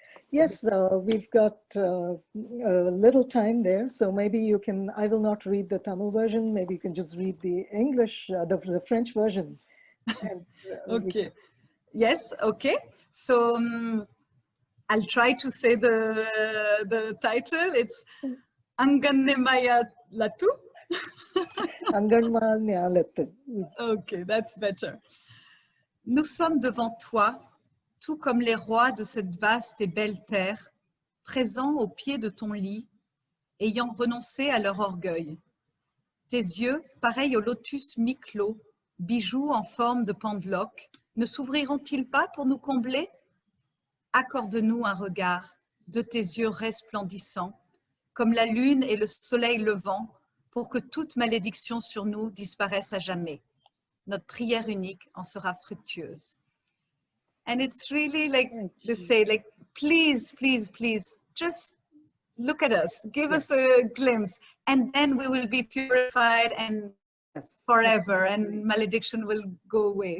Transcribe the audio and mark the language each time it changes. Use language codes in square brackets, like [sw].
[en] Yes, we've got a little time there, so maybe you can, I will not read the Tamil version, maybe you can just read the English, the French version. And, okay. Yes, okay. So I'll try to say the title. It's Angannemaya Latu. Anganmal Nyalatin. Okay, that's better. [fr] Nous sommes devant toi, tout comme les rois de cette vaste et belle terre, présents au pied de ton lit, ayant renoncé à leur orgueil. Tes yeux, pareils au lotus mi-clos, bijoux en forme de pendeloque, ne s'ouvriront-ils pas pour nous combler? Accorde-nous un regard de tes yeux resplendissants, comme la lune et le soleil levant, pour que toute malédiction sur nous disparaisse à jamais. Notre prière unique en sera fructueuse. [en] And it's really like they say, like, please, please, please, just look at us, give us a glimpse, and then we will be purified and forever, and malediction will go away.